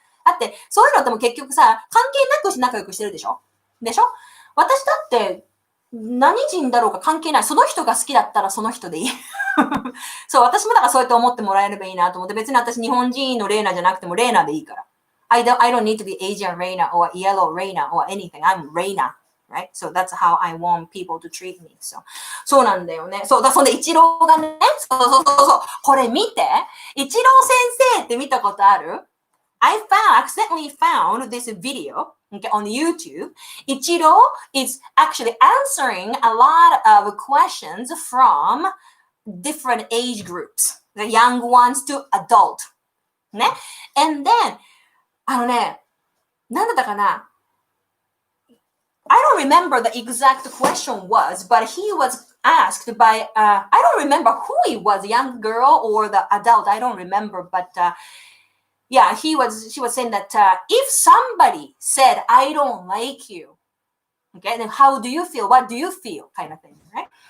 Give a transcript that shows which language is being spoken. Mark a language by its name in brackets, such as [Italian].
[Japanese] だって、そういうのっても結局さ、関係なくして仲良くしてるでしょ私だって、何人だろうか関係ない。その人が好きだったらその人でいい。そう、私もだからそうやって思ってもらえればいいなと思って、別に私日本人のレーナじゃなくてもレーナでいいから。 [English] I don't need to be Asian Reina or yellow Reina or anything. I'm Reina, right? So that's how I want people to treat me. [Japanese] So, そうなんだよね。そんで、イチローがね、そう。これ見て。イチロー先生って見たことある？ [English] accidentally found this video on YouTube. Ichiro is actually answering a lot of questions from different age groups. The young ones to adult. ね? And then, [Japanese] なんだったかな [English] I don't remember the exact question was, but he was asked by, I don't remember who he was, young girl or the adult, I don't remember, but yeah, she was saying that if somebody said, I don't like you, okay, then how do you feel? What do you feel? Kind of thing, right?